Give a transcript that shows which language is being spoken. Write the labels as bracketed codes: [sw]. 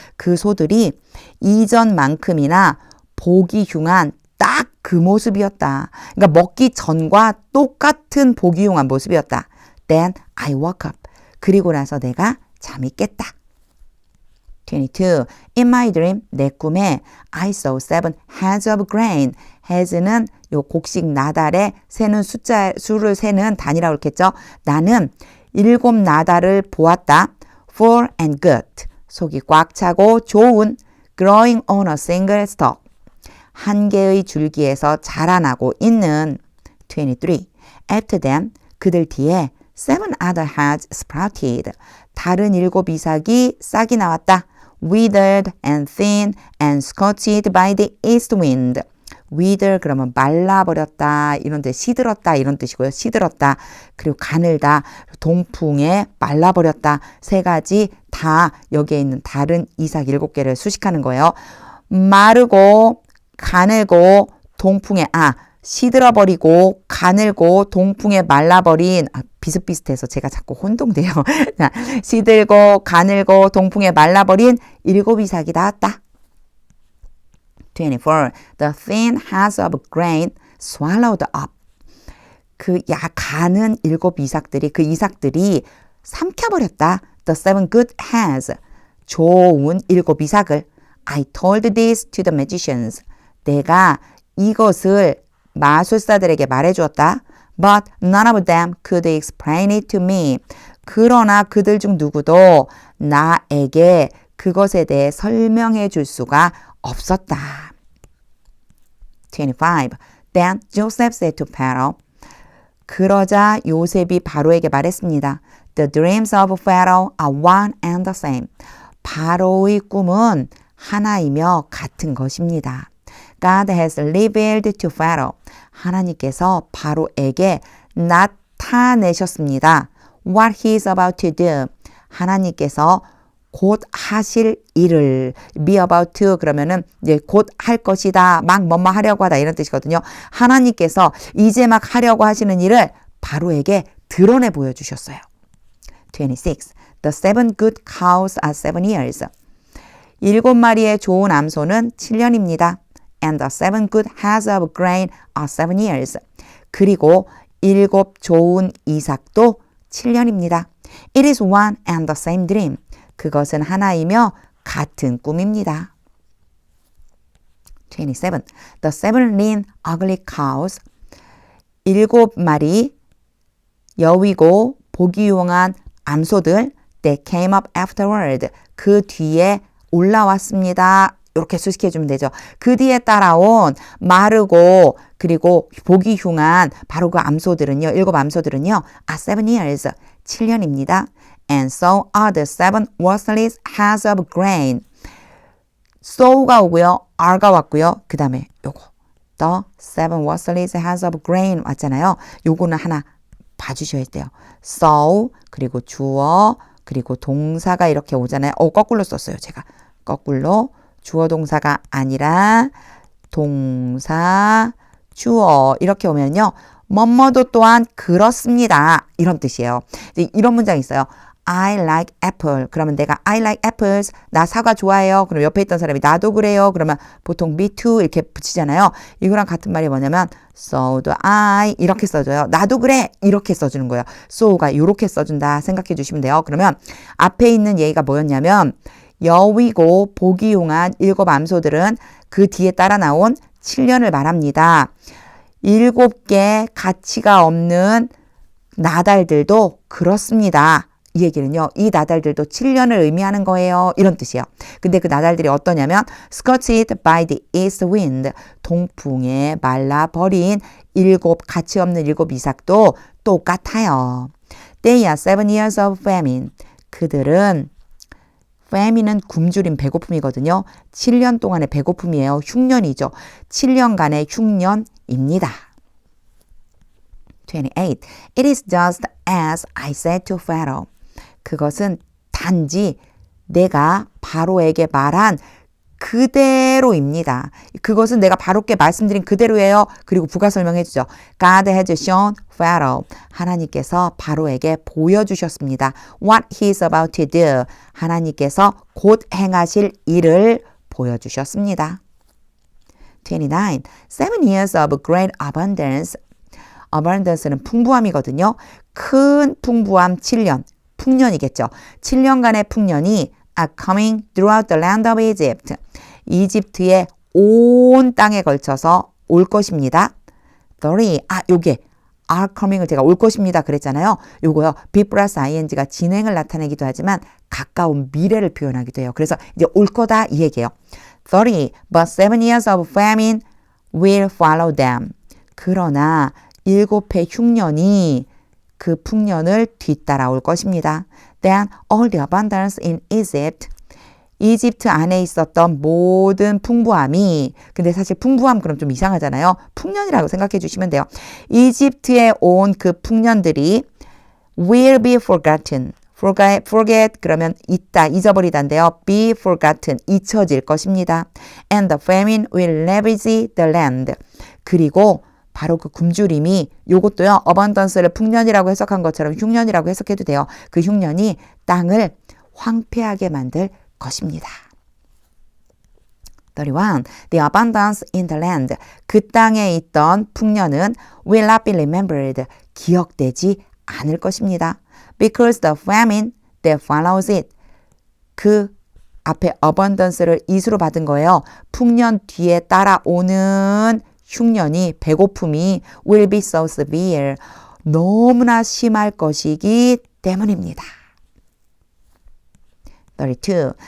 [ko] 그 소들이 이전만큼이나 보기 흉한 딱 그 모습이었다. 그러니까 먹기 전과 똑같은 보기 흉한 모습이었다. [en] Then I woke up. [ko] 그리고 나서 내가 잠이 깼다. 22. [en] In my dream, [ko] 내 꿈에 [en] I saw 7 heads of grain. [ko] heads는 요 곡식 나달에 세는 수를 세는 단위라고 했겠죠. 나는 7 나달을 보았다. [en] full and good. [ko] 속이 꽉 차고 좋은 [en] growing on a single stalk. [ko] 한 개의 줄기에서 자라나고 있는 23. [en] After them, [ko] 그들 뒤에 [en] 7 other heads sprouted. [ko] 다른 7 이삭이 싹이 나왔다. [en] Withered and thin and scorched by the east wind. [ko] wither 그러면 말라버렸다 이런 뜻, 시들었다 이런 뜻이고요. 시들었다. 그리고 가늘다. 동풍에 말라버렸다. 3가지 다 여기에 있는 다른 이삭 7개를 수식하는 거예요. 마르고 가늘고 동풍에 시들어버리고 가늘고 동풍에 말라버린 비슷비슷해서 제가 자꾸 혼동돼요. 시들고 가늘고 동풍에 말라버린 7 이삭이 나왔다. 24. [en] The thin heads of grain swallowed up. [ko] 가는 7 이삭들이 그 이삭들이 삼켜버렸다. [en] The 7 good heads. [ko] 좋은 7 이삭을. [en] I told this to the magicians. [ko] 내가 이것을 마술사들에게 말해주었다. [en] But none of them could explain it to me. [ko] 그러나 그들 중 누구도 나에게 그것에 대해 설명해 줄 수가 없었다. 25. [en] Then Joseph said to Pharaoh. [ko] 그러자 요셉이 바로에게 말했습니다. [en] The dreams of Pharaoh are one and the same. [ko] 바로의 꿈은 하나이며 같은 것입니다. [en] God has revealed to Pharaoh. [ko] 하나님께서 바로에게 나타내셨습니다. [en] What he is about to do. [ko] 하나님께서 곧 하실 일을 [en] be about to [ko] 그러면은 이제 곧 할 것이다. 막 뭐뭐 하려고 하다 이런 뜻이거든요. 하나님께서 이제 막 하려고 하시는 일을 바로에게 드러내 보여주셨어요. [en] 26. The 7 good cows are 7 years. [ko] 7마리의 좋은 암소는 7년입니다. [en] And the 7 good heads of grain are 7 years. [ko] 그리고 7 좋은 이삭도 7년입니다. [en] It is one and the same dream. [ko] 그것은 하나이며 같은 꿈입니다. 27. [en] The 7 lean ugly cows. [ko] 7마리 여위고 보기 용한 암소들 [en] that came up afterward. [ko] 그 뒤에 올라왔습니다. 이렇게 수식해 주면 되죠. 그 뒤에 따라온 마르고 그리고 보기 흉한 바로 그 암소들은요. 7 암소들은요. [en] are 7 years. [ko] 7년입니다. [en] And so are the 7 worthless heads of grain. [ko] so가 오고요. are가 왔고요. 그 다음에 요거 [en] the 7 worthless heads of grain [ko] 왔잖아요. 요거는 하나 봐주셔야 돼요. so 그리고 주어 그리고 동사가 이렇게 오잖아요. 거꾸로 썼어요. 제가 거꾸로 주어 동사가 아니라 동사 주어 이렇게 오면요. 뭐뭐도 또한 그렇습니다. 이런 뜻이에요. 이런 문장이 있어요. [en] I like apple. [ko] 그러면 내가 [en] I like apples. [ko] 나 사과 좋아해요. 그럼 옆에 있던 사람이 나도 그래요. 그러면 보통 [en] me too [ko] 이렇게 붙이잖아요. 이거랑 같은 말이 뭐냐면 [en] so do I [ko] 이렇게 써줘요. 나도 그래 이렇게 써주는 거예요. so가 이렇게 써준다 생각해 주시면 돼요. 그러면 앞에 있는 얘기가 뭐였냐면 여위고 보기 용한 7 암소들은 그 뒤에 따라 나온 7년을 말합니다. 7개 가치가 없는 나달들도 그렇습니다. 이 얘기는요. 이 나달들도 7년을 의미하는 거예요. 이런 뜻이에요. 근데 그 나달들이 어떠냐면 [en] scorched by the east wind. [ko] 동풍에 말라버린 7 가치 없는 7 이삭도 똑같아요. [en] They are 7 years of famine. [ko] 그들은 famine은 굶주림 배고픔이거든요. 7년 동안의 배고픔이에요. 흉년이죠. 7년간의 흉년입니다. 28. [en] It is just as I said to Pharaoh. [ko] 그것은 단지 내가 바로에게 말한 그대로입니다. 그것은 내가 바로께 말씀드린 그대로예요. 그리고 부가 설명해 주죠. [en] God has shown Pharaoh. [ko] 하나님께서 바로에게 보여주셨습니다. [en] What he is about to do. [ko] 하나님께서 곧 행하실 일을 보여주셨습니다. 29. [en] 7 years of great abundance. [ko] abundance는 풍부함이거든요. 큰 풍부함 7년. 풍년이겠죠. 7년간의 풍년이 [en] are coming throughout the land of Egypt. [ko] 이집트의 온 땅에 걸쳐서 올 것입니다. 30. 요게 [en] are coming [ko] 을 제가 올 것입니다 그랬잖아요. 요거요. be 플러스 ing가 진행을 나타내기도 하지만 가까운 미래를 표현하기도 해요. 그래서 이제 올 거다 이 얘기예요. 30. [en] But 7 years of famine will follow them. [ko] 그러나 7해 흉년이 그 풍년을 뒤따라올 것입니다. [en] Then all the abundance in Egypt. [ko] 이집트 안에 있었던 모든 풍부함이 근데 사실 풍부함 그럼 좀 이상하잖아요. 풍년이라고 생각해 주시면 돼요. 이집트에 온 그 풍년들이 [en] will be forgotten. [ko] forget 그러면 잊다, 잊어버리다인데요. [en] be forgotten, [ko] 잊혀질 것입니다. [en] And the famine will ravage the land. [ko] 그리고 바로 그 굶주림이 요것도요. abundance를 풍년이라고 해석한 것처럼 흉년이라고 해석해도 돼요. 그 흉년이 땅을 황폐하게 만들 것입니다. 31. [en] The abundance in the land. [ko] 그 땅에 있던 풍년은 [en] will not be remembered. [ko] 기억되지 않을 것입니다. [en] Because the famine that follows it. [ko] 그 앞에 abundance를 이수로 받은 거예요. 풍년 뒤에 따라오는 흉년이 배고픔이 [en] will be so severe. [ko] 너무나 심할 것이기 때문입니다. 32.